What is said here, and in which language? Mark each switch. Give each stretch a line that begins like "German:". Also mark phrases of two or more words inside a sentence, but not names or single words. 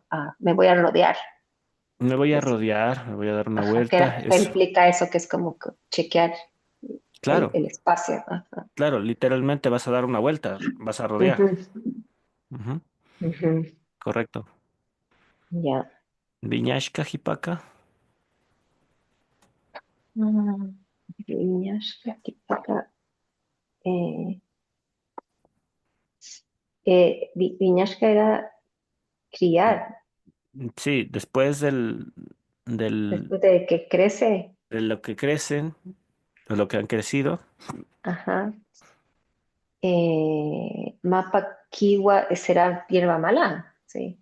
Spanish: Ah, me voy a rodear. Me voy a Decía. rodear, me voy a dar una Ajá, vuelta. que Es, implica eso, que es como que chequear claro, el espacio. Ajá. claro, literalmente vas a dar una vuelta, vas a rodear. Ujú, Ujú, ujú. correcto. Ya.
Quechua: Viñashka, jipaca.
Spanish: Mm, Viñasca, Quipaca, eh, Viñasca era criar, Sí, después después de que crece, de lo que crecen, de lo que han crecido, ajá,
Quechua: mapa kiwa
Spanish: será hierba mala, sí,